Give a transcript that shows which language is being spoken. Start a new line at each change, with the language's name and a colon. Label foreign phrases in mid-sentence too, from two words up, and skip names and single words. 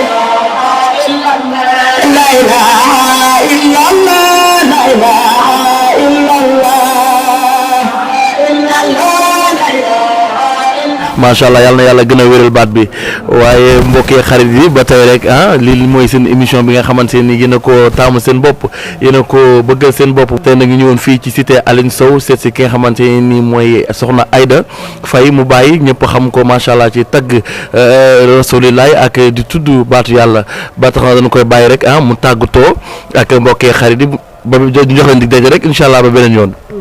Arabic: لا إله إلا الله لا إله إلا الله إلا الله لا إله ما شاء الله
Wolof: yàlla na yàlla gën a wéral baat bi waaye mbokkee xarit yi ba tey rek lii mooy seen émission bi nga xamante ni yéen a ko taamu seen bopp yéen a ko bëggal seen bopp tey nag ñu ñëwoon fii ci cité Aline Sow seet si ki nga xamante ni mooy soxna Aida Faye mu bàyyi ñëpp xam ko
Arabic: ما شاء الله
Wolof: ci tagg rasulilaay ak di tudd baatu yàlla ba tax na dañu koy bàyyi rek mu tàggatoo ak mbokkee xarit yi ba ñu jox leen dig daje rek
Arabic: إن شاء الله
Wolof: ba beneen yoon